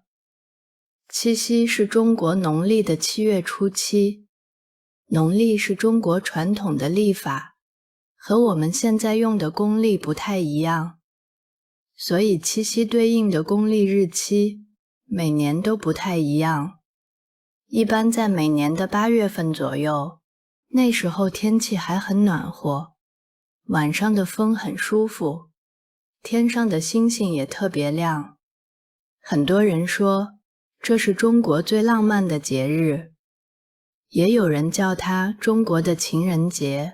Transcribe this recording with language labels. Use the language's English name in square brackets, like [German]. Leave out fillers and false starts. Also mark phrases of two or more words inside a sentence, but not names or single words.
[Chinese] 七夕是中國農曆的7月初7，農曆是中國傳統的曆法，和我們現在用的公曆不太一樣，所以七夕對應的公曆日期每年都不太一樣。一般在每年的8月份左右，那時候天氣還很暖和，晚上的風很舒服，天上的星星也特別亮。很多人說這是中國最浪漫的節日，也有人叫它中國的情人節。